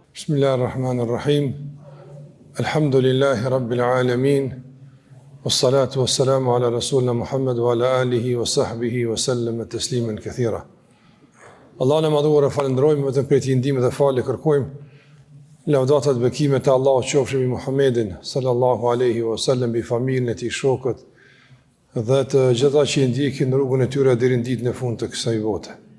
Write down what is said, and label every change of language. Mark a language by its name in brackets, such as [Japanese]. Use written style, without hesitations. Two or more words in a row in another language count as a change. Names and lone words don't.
[Arabic] بسم الله الرحمن الرحيم. الحمد لله رب العالمين. والصلاة والسلام على رسولنا محمد وعلى آله وصحبه وسلم تسليما كثيرا. [Albanian] Allahun e madhuar e falenderojmë, vetëm për t'i ndihmë dhe falë kërkojmë. Lavdata dhe bekimet e Allahut qofshin mbi Muhammedin [Arabic] صلى الله عليه وسلم, [Albanian] bi familjen e tij, shokët dhe të gjitha që i ndjekin rrugën e tyre deri në ditën e fundit të kësaj bote.